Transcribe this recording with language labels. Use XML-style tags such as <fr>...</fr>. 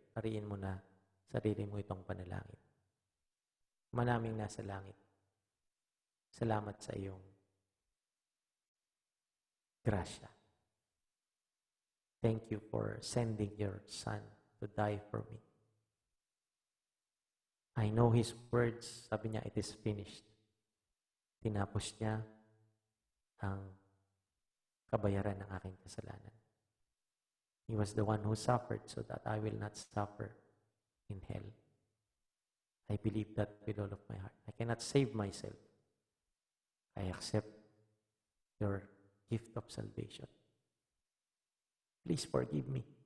<tl>Pariin mo na sarili mo itong panalangin. Manaming nasa langit, salamat sa iyong grasya.</tl> <en>Thank you for sending your Son to die for me. I know His words.</en> <tl>Sabi niya,</tl> <en>it is finished.</en> <tl>Tinapos niya ang kabayaran ng aking kasalanan.</tl> <en>He was the one who suffered so that I will not suffer in hell. I believe that with all of my heart. I cannot save myself. I accept your gift of salvation. Please forgive me.</en>